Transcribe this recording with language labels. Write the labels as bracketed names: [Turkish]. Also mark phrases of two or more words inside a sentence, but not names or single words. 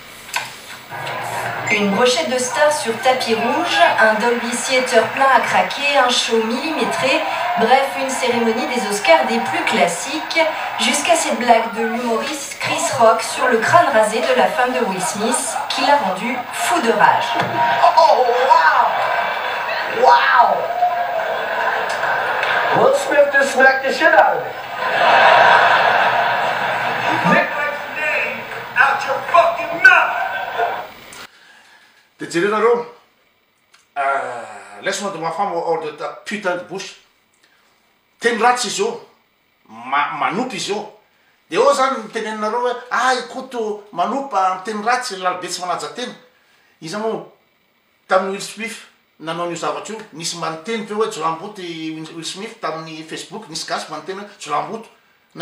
[French] Une brochette de stars sur tapis rouge, un Dolby Theater plein à craquer, un show millimétré, bref, une cérémonie des Oscars des plus classiques, jusqu'à cette blague de l'humoriste Chris Rock sur le crâne rasé de la femme de Will Smith, qui l'a rendu fou de rage. [English] Oh, wow! Wow! Will Smith just smacked the shit out of it. Nick Nick's name out your fucking mouth! [Malagasy] de jereo [French] laisse-moi de ma femme hors de ta putain de bouche [Malagasy] teny ratsy izy io manopa izy io de eo zany mitenenareo hoe ikoto manopa miteny ratsy lalobe tsy manaja tena izy moa tamin'ny Will Smith nanao n'io zavatra io nisy manoteny pe hoe jolamboty Will Smith tamin'ny Facebook nisy gasy manoteny hoe jolamboto na